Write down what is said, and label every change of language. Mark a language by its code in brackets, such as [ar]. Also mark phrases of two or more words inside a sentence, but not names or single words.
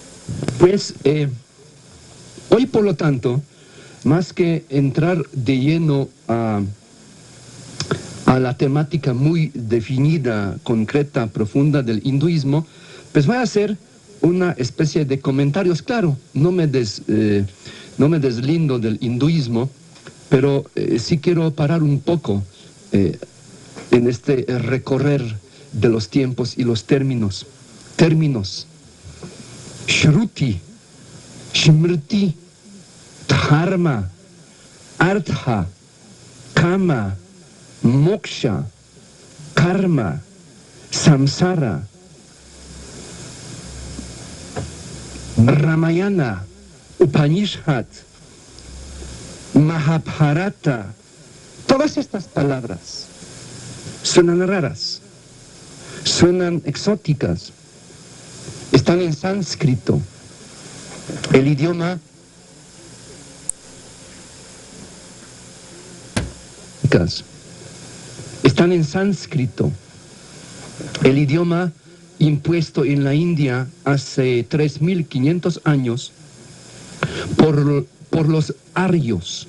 [es] Pues hoy, por lo tanto, más que entrar de lleno a la temática muy definida, concreta, profunda del hinduismo, pues voy a hacer una especie de comentarios. Claro, no me deslindo del hinduismo, pero sí quiero parar un poco en este recorrer de los tiempos y los términos. [sa] Shruti, Smriti, Dharma, Artha, Kama, Moksha, Karma, Samsara, Ramayana, Upanishad, Mahabharata. [es] Todas estas palabras suenan raras, suenan exóticas, están en sánscrito, el idioma están en sánscrito, el idioma impuesto en la India hace 3.500 años por los arios.